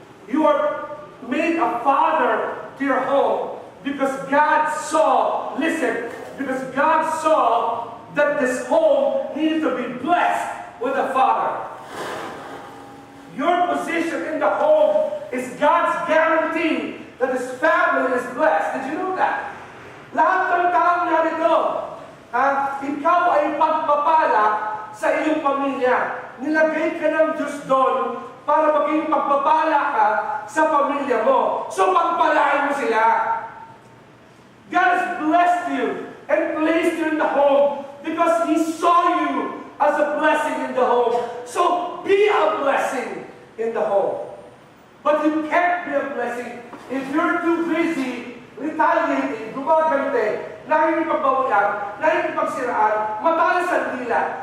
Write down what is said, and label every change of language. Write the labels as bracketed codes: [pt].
[en] You are made a father to your home because God saw, because God saw that this home needed to be blessed with a father. Your position in the home is God's guarantee that this family is blessed. Did you know that? [tl] Lahat ng taong narito, ikaw ay pagpapala sa iyong pamilya. Nilagay ka ng Diyos doon para maging pagpapala ka sa pamilya mo. So pagpalain mo sila. [en] God has blessed you and placed you in the home because He saw you as a blessing in the home. So be a blessing in the home. But you can't be a blessing if you're too busy retaliating, [tl] gumagante, nakikipagbawian, nakikipagsiraan, matalas ang dila.